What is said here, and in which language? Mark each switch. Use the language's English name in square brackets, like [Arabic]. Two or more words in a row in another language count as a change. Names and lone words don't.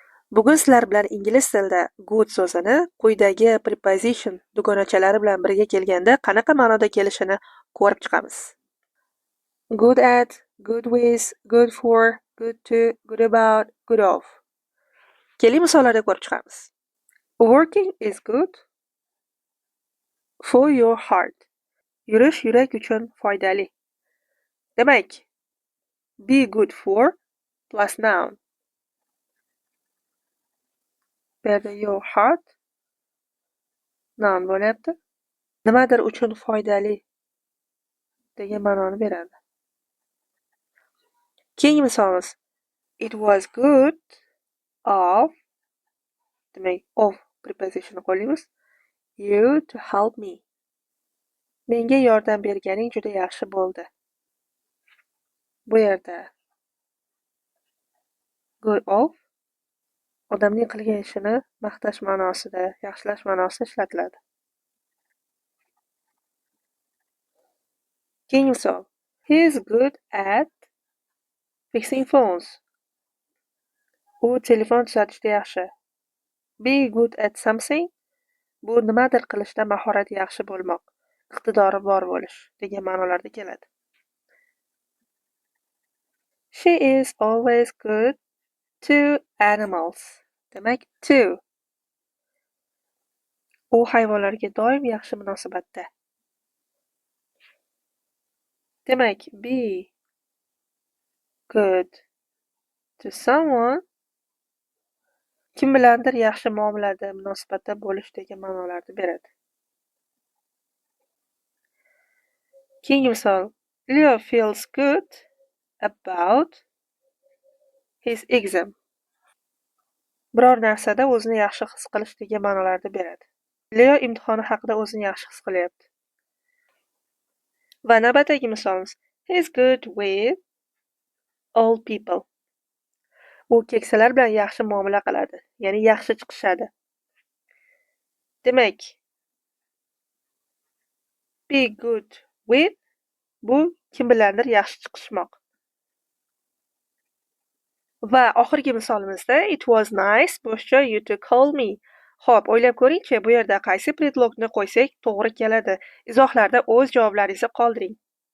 [Uzbek] Bugun sizlar bilan ingliz tilida good so'zini quyidagi preposition dugonachalari bilan birga kelganda qanaqa ma'noda kelishini ko'rib chiqamiz. [English] Good at, good with, good for, good to, good about, good of. [Uzbek] Keling misollarda ko'rib chiqamiz. [English] Working is good for your heart. [Uzbek] Yurish yurak uchun foydali. Demak, [English] be good for plus noun. [Uzbek] Bu yerda [English] your heart [Uzbek] noun bo'lyapti. Nimadir uchun foydali degan ma'noni beradi. Keyingi misolimiz. [English] It was good of, demak, of preposition qo'llaymiz. You to help me. [Uzbek] Menga yordam berganing juda yaxshi bo'ldi. Bu yerda [English] good of [Uzbek] odamning qilgan ishini maqtash ma'nosida, yaxshilash ma'nosida ishlatiladi. Keyingi misol. [English] He is good at fixing phones. [Uzbek] U telefon tuzatishda yaxshi. [English] Be good at something. [Uzbek] Bu nimadir qilishda mahorati yaxshi bo'lmoq, iqtidori bor bo'lish degan ma'nolarda keladi. [English] She is always good to animals. [Uzbek] Demak, to. U hayvonlarga doim yaxshi munosabatda. Demak, [English] be good to someone [Uzbek] kim bilandir yaxshi muomalada, munosabatda bo'lish degan ma'nolarni beradi. Keyingi misol. [English] Leo feels good about his exam. [Uzbek] Biror narsada o'zini yaxshi his qilish degan ma'nolarni beradi. Leo imtihoni haqida o'zini yaxshi his qilyapti. Va navbatdagi misolimiz. [English] He is good with all people. [Uzbek] U keksalar bilan yaxshi muomala qiladi, ya'ni yaxshi chiqishadi. Demak, [English] be good with [Uzbek] bu kim bilandir yaxshi chiqishmoq. Va oxirgi misolimizda [English] it was nice boshqa you to call me. [Uzbek] Xo'p, o'ylab ko'ring-chi, bu yerda qaysi predlogni qo'ysak to'g'ri keladi. Izohlarda o'z javoblaringizni qoldiring.